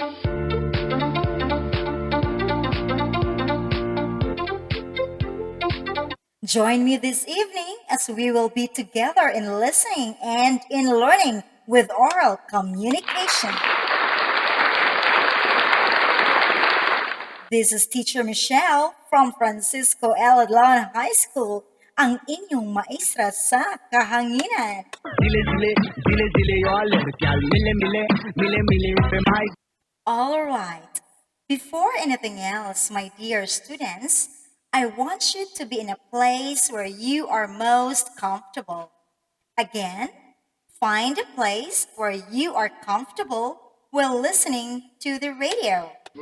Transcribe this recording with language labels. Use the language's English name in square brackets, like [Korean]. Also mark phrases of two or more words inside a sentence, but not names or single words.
[English] Join me this evening as we will be together in listening and in learning with oral communication. This is Teacher Michelle from Francisco L. Adlon High School, [Cebuano] ang inyong maestra sa kahanginan. Dile, dile, dile, dile, yo alergial. Mile, mile, mile, mile, pe mai. [English] All right. Before anything else, my dear students, I want you to be in a place where you are most comfortable. Again, find a place where you are comfortable while listening to the radio.